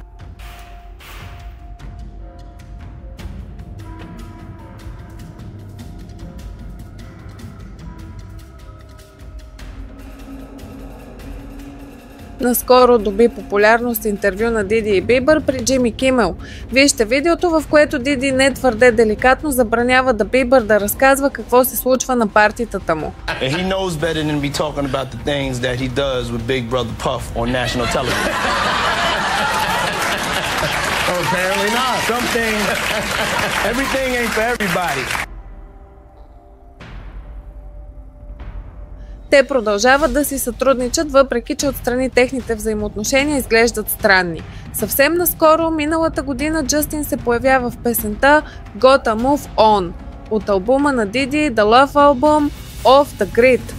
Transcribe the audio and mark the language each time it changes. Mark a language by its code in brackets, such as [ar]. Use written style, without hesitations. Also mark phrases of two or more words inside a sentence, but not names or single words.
[bg] Наскоро доби популярност интервю на Диди и Бибър при Джими Кимел. Вижте видеото, в което Диди не твърде деликатно забранява да Бибър да разказва какво се случва на партитата му. [en] He knows better than to be talking about the things that he does with Big Brother Puff on national television. Oh, apparently not. Some things, everything ain't for everybody. [bg] Те продължават да си сътрудничат, въпреки че отстрани техните взаимоотношения изглеждат странни. Съвсем наскоро, миналата година, Джастин се появява в песента Gotta Move On от албума на Диди The Love Album Off the Grid.